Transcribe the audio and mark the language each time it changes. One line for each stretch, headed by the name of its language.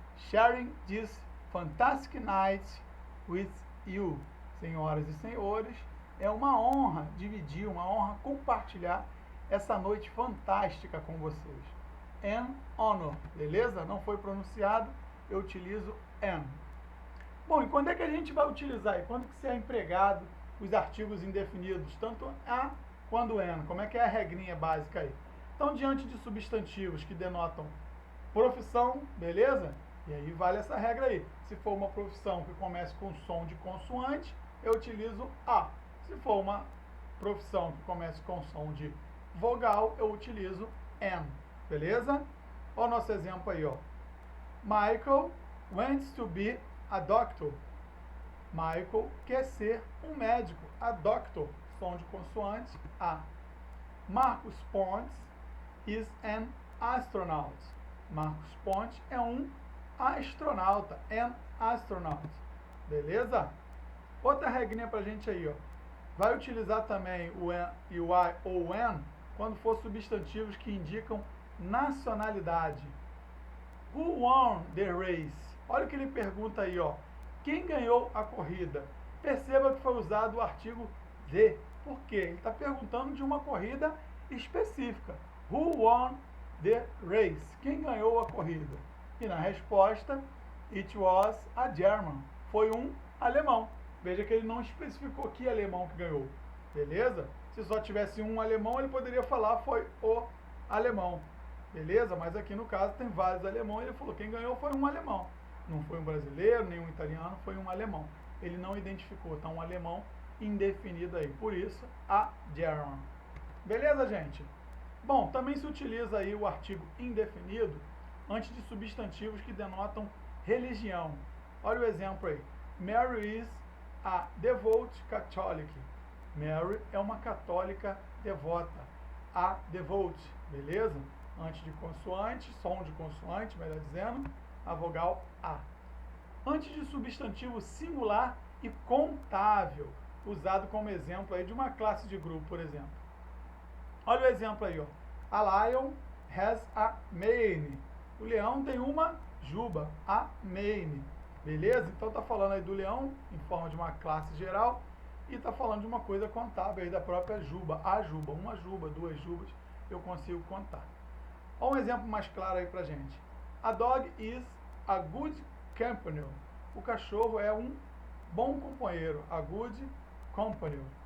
English: sharing this fantastic night with you.
Portuguese: Senhoras e senhores, é uma honra dividir, uma honra compartilhar essa noite fantástica com vocês.
English: An honor,
Portuguese: beleza? Não foi pronunciado, eu utilizo an. Bom, e quando é que a gente vai utilizar? E quando que se é empregado os artigos indefinidos, tanto a quanto an? Como é que é a regrinha básica aí? Então, diante de substantivos que denotam profissão, beleza? E aí vale essa regra aí. Se for uma profissão que comece com som de consoante, eu utilizo a. Se for uma profissão que comece com som de vogal, eu utilizo an. Beleza? Olha o nosso exemplo aí, ó.
English: Michael wants to be a doctor.
Portuguese: Michael quer ser um médico. A doctor, som de consoante, a.
English: Marcos Pontes is an astronaut.
Portuguese: Marcos Pontes é um astronauta. An astronaut. Beleza? Outra regrinha pra gente aí, ó. Vai utilizar também o an e o I ou an quando for substantivos que indicam nacionalidade.
English: Who won the race?
Portuguese: Olha o que ele pergunta aí, ó. Quem ganhou a corrida? Perceba que foi usado o artigo the. Por quê? Ele está perguntando de uma corrida específica.
English: Who won the race?
Portuguese: Quem ganhou a corrida? E na resposta,
English: it was a German.
Portuguese: Foi um alemão. Veja que ele não especificou que alemão que ganhou. Beleza? Se só tivesse um alemão, ele poderia falar foi o alemão. Beleza? Mas aqui no caso tem vários alemães. Ele falou quem ganhou foi um alemão. Não foi um brasileiro, nem um italiano, foi um alemão. Ele não identificou, tá um alemão indefinido aí. Por isso, a German. Beleza, gente? Bom, também se utiliza aí o artigo indefinido antes de substantivos que denotam religião. Olha o exemplo aí.
English: Mary is a devout Catholic.
Portuguese: Mary é uma católica devota. A devout, beleza? Antes de consoante, som de consoante, melhor dizendo, a vogal A. Antes de substantivo singular e contável, usado como exemplo aí de uma classe de grupo, por exemplo. Olha o exemplo aí, ó.
English: A lion has a mane.
Portuguese: O leão tem uma juba,
English: a mane. Beleza?
Portuguese: Então tá falando aí do leão em forma de uma classe geral e tá falando de uma coisa contábil aí da própria juba, a juba, uma juba, duas jubas, eu consigo contar. Olha um exemplo mais claro aí pra gente.
English: A dog is a good companion.
Portuguese: O cachorro é um bom companheiro,
English: a good companion.